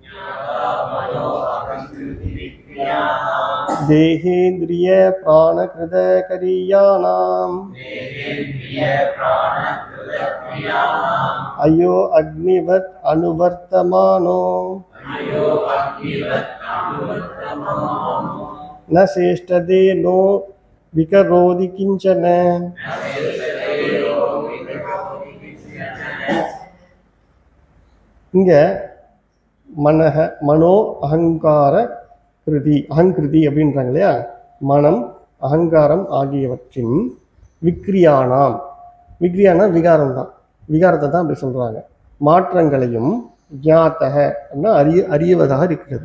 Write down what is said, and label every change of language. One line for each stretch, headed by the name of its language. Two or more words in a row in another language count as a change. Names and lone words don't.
Sanskrit: देहेन्द्रिय प्राणकृत करियाणाम् अयो अग्निवत् अनुवर्तमानो न चेष्टते नो विकरोति किंचन.
Tamil: இங்க
Sanskrit: मनः मनो अहंकार कृति,
Tamil: அகங்கிருதி அப்படின்றாங்க இல்லையா? மனம் அகங்காரம் ஆகியவற்றின் விக்ரியானாம், விக்ரியானா விகாரம் தான், விகாரத்தை தான் அப்படி சொல்றாங்க, மாற்றங்களையும் ஞாத்தக அறியவதாக இருக்கிறது.